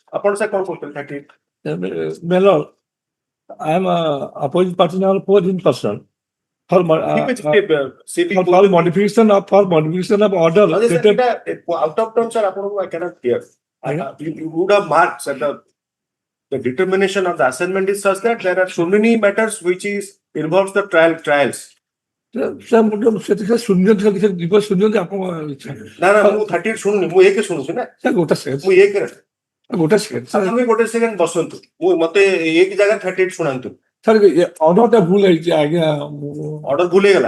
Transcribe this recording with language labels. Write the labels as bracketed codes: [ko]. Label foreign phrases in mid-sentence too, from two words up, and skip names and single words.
[or] ଆପଣ ସେ କଣ କରୁଛନ୍ତି 38? [en] Melor, I am opposite party number 4 in person. For [or] ଠିକ ଅଛି CP [en] for modification of order. out of turn sir ଆପଣଙ୍କୁ I cannot hear. You would have marked that the determination of the assignment is such that there are so many matters which involves the trials. [or] ସେଥିରେ ଶୂନ୍ୟ ଯିବ ଶୂନ୍ୟ ଆପଣ ନା ନା ମୁଁ 38 ଶୁଣୁନି ମୁଁ ଏକ ଶୁଣୁଛି ନା ଗୋଟେ ସେକେଣ୍ଡ ମୁଁ ଏକ ଗୋଟେ ସେକେଣ୍ଡ ଆପଣ ଗୋଟେ ସେକେଣ୍ଡ ବସନ୍ତୁ ମୁଁ ମତେ ଏକ ଜାଗା 38 ଶୁଣାନ୍ତୁ ସାର୍ ଅର୍ଡରଟା ଭୁଲ ହେଇଛି ଆଜ୍ଞା ଅର୍ଡର ଭୁଲ ହେଇଗଲା